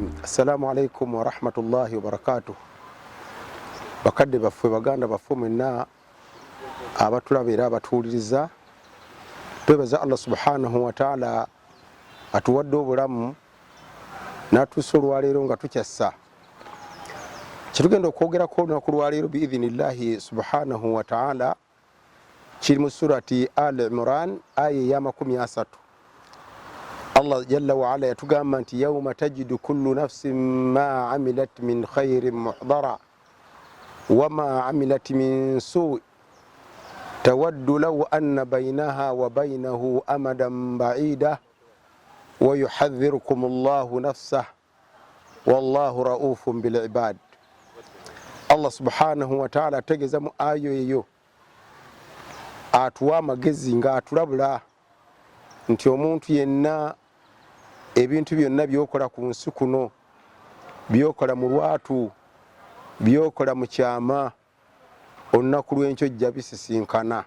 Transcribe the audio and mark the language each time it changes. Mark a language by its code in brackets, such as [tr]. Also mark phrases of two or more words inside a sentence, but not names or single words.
[ar] السلام عليكم ورحمة الله وبركاته. [lg] Bakadde baffe baganda baffe mwenna abatulaba era abatuwuliriza, twebaza Allah [ar] سبحانه وتعالى [lg] atuwadde obulamu n'atuusa olwaleero nga tukyassa. Kitugenda okwogerako olunaku lwaleero [ar] بإذن الله سبحانه وتعالى [lg] kiri mu surati Al Imran aya ya 30. [ar] Allah جل وعلا [lg] yatugamba nti [ar] يوم تجد كل نفس ما عملت من خير محضرا وما عملت من سوء تود لو أن بينها وبينه أمدا بعيدا ويحذركم الله نفسه والله رؤوف بالعباد. [lg] Allah [ar] سبحانه وتعالى [lg] ategeza mu ayo eyo atuwa amagezi nga atulabula nti omuntu yenna ebintu byonna byokola ku nsi kuno, byokola mu lwatu, byokola mu kyama, olunaku lw'enkyo jja bisisinkana.